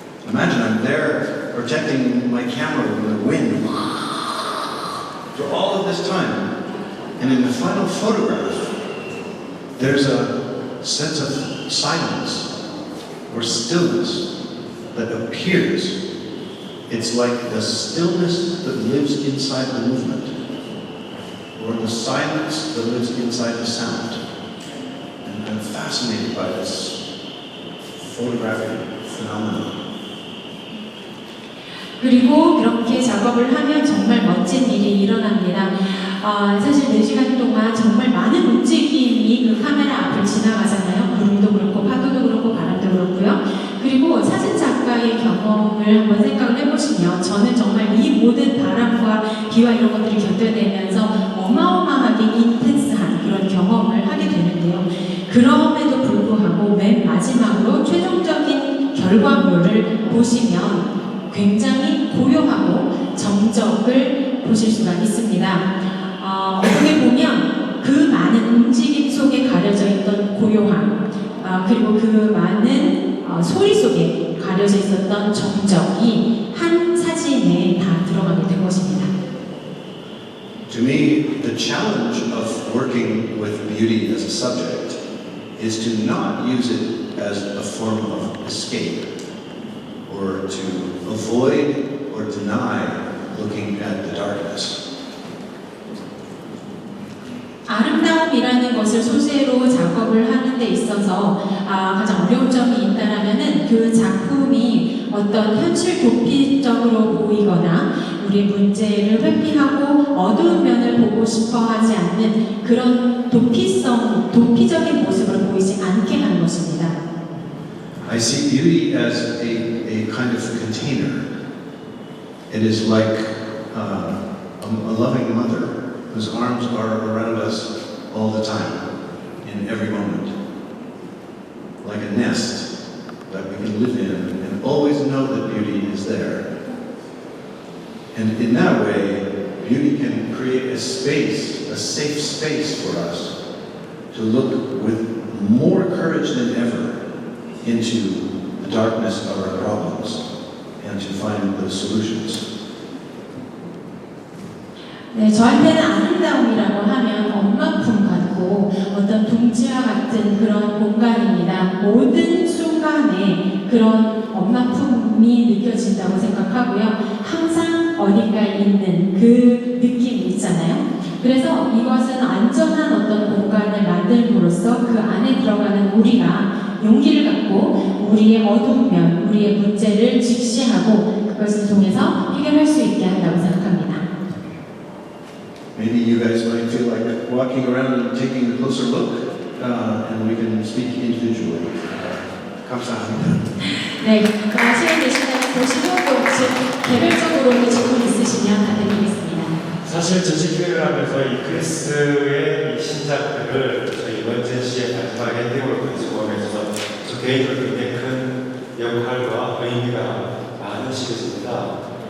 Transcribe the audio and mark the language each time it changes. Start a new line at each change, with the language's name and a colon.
English: Imagine I'm there protecting my camera from the wind for all of this time, and in the final photograph, there's a sense of silence or stillness that appears. It's like the stillness that lives inside the movement, or the silence that lives inside the sound. And I'm fascinated by this photographic phenomenon.
Korean: 그리고 그렇게 작업을 하면 정말 멋진 일이 일어납니다. 사실 4시간 동안 정말 많은 움직임이 그 카메라 앞을 지나가잖아요. 구름도 그렇고 파도도 그렇고 바람도 그렇고요. 그리고 사진 작가의 경험을 한번 생각을 해보시면 저는 정말 이 모든 바람과 비와 이런 것들을 견뎌내면서 어마어마하게 인텐스한 그런 경험을 하게 되는데요. 그럼에도 불구하고 맨 마지막으로 최종적인 결과물을 보시면 굉장히 고요하고 정적을 보실 수가 있습니다. 어떻게 보면 그 많은 움직임 속에 가려져 있던 고요함, 그리고 그 많은 소리 속에 가려져 있었던 정적이 한 사진에 다 들어가게 된 것입니다.
English: To me, the challenge of working with beauty as a subject is to not use it as a form of escape or to avoid or deny looking at the darkness.
Korean: 아름다움이라는 것을 소재로 작업을 하는 데 있어서 가장 어려운 점이 있다라면은 그 작품이 어떤 현실 도피적으로 보이거나 우리 문제를 회피하고 어두운 면을 보고 싶어 하지 않는 그런 도피적인 모습을 보이지 않게 하는 것입니다.
English: I see beauty as a kind of container. It is like a loving mother whose arms are around us all the time, in every moment. Like a nest that we can live in and always know that beauty is there. And in that way, beauty can create a space, a safe space for us to look with more courage than ever into the darkness of our problems and to find those solutions.
Korean: 네, 저한테는 아름다움이라고 하면 엄마품 같고 어떤 둥지와 같은 그런 공간입니다. 모든 순간에 그런 엄마품이 느껴진다고 생각하고요. 항상 어딘가에 있는 그 느낌이 있잖아요. 그래서 이것은 안전한 어떤 공간을 만들므로써 그 안에 들어가는 우리가 용기를 갖고 우리의 어두운 면, 우리의 문제를 직시하고 그것을 통해서 해결할 수 있게 한다고 생각합니다.
English: Maybe you guys might feel like walking around and taking a closer look, and we can speak individually.
Korean: 감사합니다. 네, 시간 되시면 보시고 또 개별적으로 질문 있으시면 답변드리겠습니다. 사실 전시회를 하면서 이 크리스의 이 신작들을 저희 원젠시의 마지막 엔딩으로 가지고 있어서 저 개인적으로 굉장히 큰 역할과 의미가 많으시겠습니다.